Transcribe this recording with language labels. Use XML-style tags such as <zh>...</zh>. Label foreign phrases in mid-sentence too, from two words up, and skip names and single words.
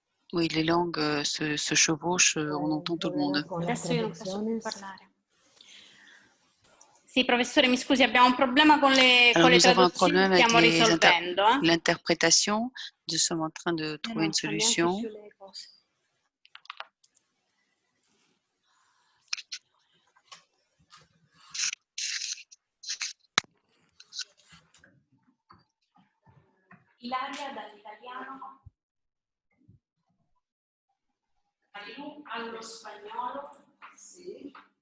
<fr>Oui, les langues se chevauchent, on entend tout le monde.</fr> <it>Adesso io non posso più parlare. Sì, professore, mi scusi, abbiamo un problema con le</it> <fr>nous avons un</fr> <it>traduzioni</it> <fr>problème</fr> <it>che</it> <fr>avec</fr> <it>stiamo risolvendo.</it> <fr>l'interprétation. Nous sommes en train de trouver une solution.</fr> <it>Ilaria dall'italiano allo spagnolo sì.</it>